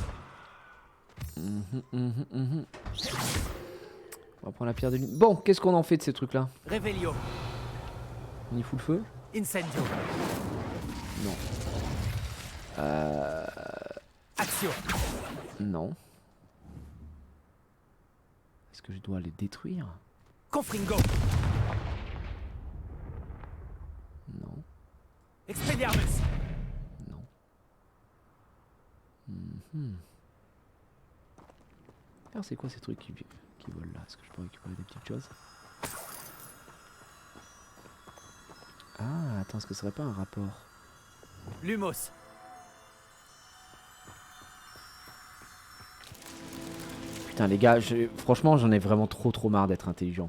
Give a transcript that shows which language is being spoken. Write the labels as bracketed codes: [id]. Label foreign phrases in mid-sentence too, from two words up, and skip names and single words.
[fr] On va prendre la pierre de lune. Bon, qu'est-ce qu'on en fait de ces trucs-là? Revelio. On y fout le feu? Incendio. Non. Action. Non. Est-ce que je dois les détruire? Confringo. Non. Expelliarmus. Non. Alors c'est quoi ces trucs qui volent là? Est-ce que je peux récupérer des petites choses? Ah, attends, est-ce que ce serait pas un rapport? Lumos. Putain les gars, franchement j'en ai vraiment trop marre d'être intelligent.